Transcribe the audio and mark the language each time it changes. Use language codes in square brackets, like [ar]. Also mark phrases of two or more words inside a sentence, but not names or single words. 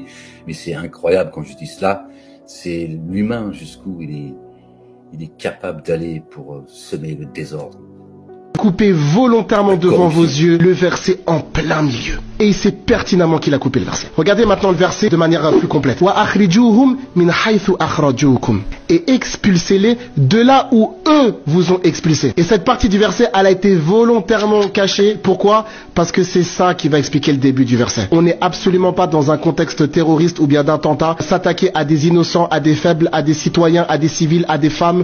[fr] Mais c'est incroyable quand je dis cela. C'est l'humain jusqu'où il est capable d'aller pour semer le désordre. Coupé volontairement devant vos yeux le verset en plein milieu. Et il sait pertinemment qu'il a coupé le verset. Regardez maintenant le verset de manière plus complète. [ar] وأخرجوهم من حيث أخرجوكم. [fr] Et expulsez-les de là où eux vous ont expulsé. Et cette partie du verset, elle a été volontairement cachée. Pourquoi? Parce que c'est ça qui va expliquer le début du verset. On n'est absolument pas dans un contexte terroriste ou bien d'attentat. S'attaquer à des innocents, à des faibles, à des citoyens, à des civils, à des femmes.